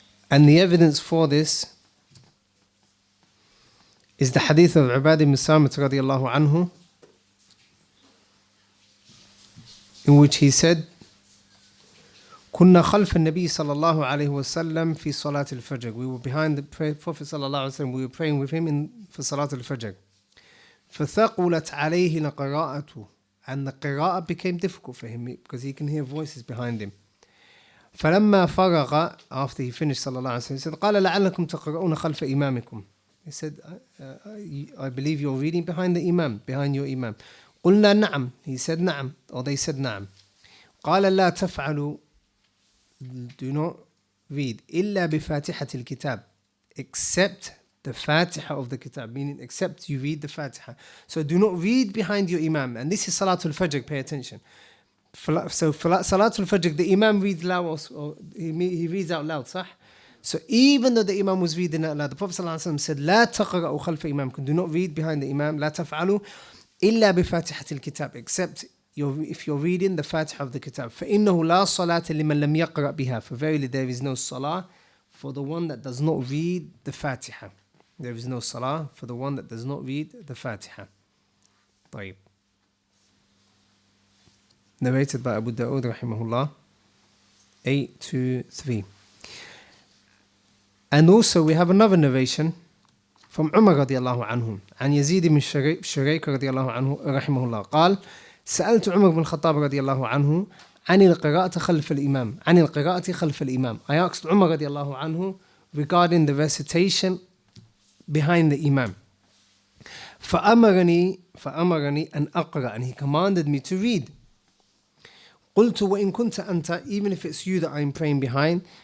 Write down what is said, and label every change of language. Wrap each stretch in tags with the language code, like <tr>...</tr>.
<en>And the evidence for this is the hadith of Ubadah ibn Samit radiallahu anhu, in which he said,</en> <ar>كنا خلف النبي صلى الله عليه وسلم في صلاة الفجر.</ar> <en>We were behind the Prophet صلى الله عليه وسلم. We were praying with him for صلاة الفجر.</en> <ar>فثقلت عليه القراءة,</ar> <en>and the qira'ah became difficult for him because he can hear voices behind him.</en> <ar>فلما فرغ,</ar> <en>after he finished</en> <ar>صلى الله عليه وسلم,</ar> <en>he said</en> <ar>قال لعلكم تقرؤون خلف إمامكم.</ar> <en>He said, I believe you're reading behind the Imam, behind your Imam.</en> <ar>قلنا نعم.</ar> <en>He said نعم, or they said نعم.</en> <ar>قال لا تفعلوا,</ar> <en>do not read</en> <ar>إلا بفاتحة الكتاب,</ar> <en>except the Fatiha of the Kitab, meaning except you read the Fatiha. So do not read behind your Imam. And this is Salatul Fajr, pay attention. So for Salatul Fajr, the Imam reads loud, or he reads out loud, صح? So even though the Imam was reading out loud, the Prophet ﷺ said,</en> <ar>لا تقرأوا خلف إمامكم,</ar> <en>do not read behind the Imam,</en> <ar>لا تفعلوا إلا بفاتحة الكتاب,</ar> <en>except if you're reading the Fatiha of the Kitab.</en> <ar>فإنه لا صلاة لمن لم يقرأ بها,</ar> <en>for verily there is no salah for the one that does not read the Fatiha. There is no salah for the one that does not read the Fatiha.</en> <ar>طيب.</ar> <en>Narrated by Abu Dawood rahimahullah, 823. And also we have another narration from Umar radiallahu anhu,</en> <ar>عن يزيد بن شريك رضي الله عنه رحمه الله قال سألت عمر بن الخطاب رضي الله عنه عن القراءة خلف الإمام, عن القراءة خلف الإمام.</ar> <en>I asked Umar رضي الله عنه regarding the recitation behind the Imam.</en> <ar>فأمرني أن أقرأ,</ar> <en>and he commanded me to read.</en> <ar>قلت وإن كنت أنت,</ar> <en>even if it's you that I'm praying behind.</en>